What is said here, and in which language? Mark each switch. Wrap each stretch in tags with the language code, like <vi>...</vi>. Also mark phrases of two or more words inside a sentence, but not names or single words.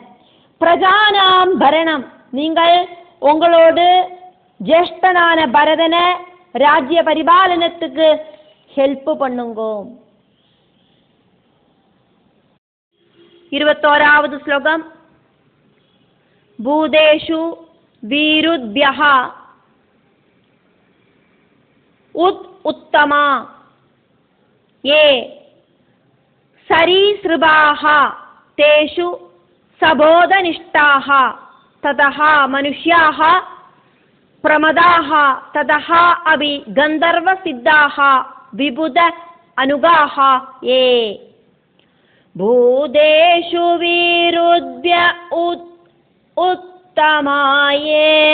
<sa>प्रजानां भरणम्</sa> <ta>நீங்கள் உங்களோடு ஜேஷ்டனான பரதனை ராஜ்ய பரிபாலனத்துக்கு ஹெல்ப் பண்ணுங்கோ. 21வது ஸ்லோகம்.</ta> <sa>भूतेषु वीरुद्यः उत्तमा ये सरीसृभाः तेषु सबोधनिष्ठाः ततः मनुष्याः प्रमदाः ततः अपि गन्धर्वसिद्धाः विबुध अनुगाः ये भूतेषु वीरुद्य उत्तमाये</sa>